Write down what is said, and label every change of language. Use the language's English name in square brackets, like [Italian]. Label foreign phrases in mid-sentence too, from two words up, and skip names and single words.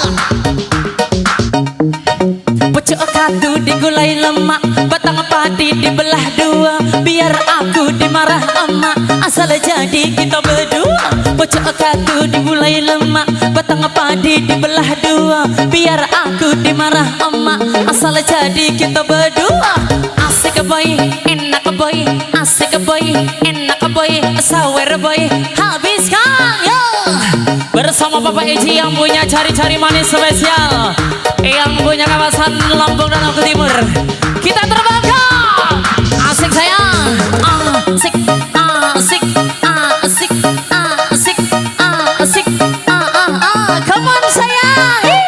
[Indonesian] Pucuk kadu digulai lemak, batang padi dibelah dua, biar aku dimarah emak asal jadi kita berdua. Pucuk kadu digulai lemak, batang padi dibelah dua, biar aku dimarah emak asal jadi kita berdua. Asik boy, enak boy, asik boy, enak boy, sawer boy, habiskan yo. Bersama Bapak Eji yang punya cari-cari manis spesial, yang punya kawasan Lampung dan Lampung Timur. Kita terbangkan. Asik sayang, asik, asik, asik, asik, asik, [English] come on [Indonesian] sayang.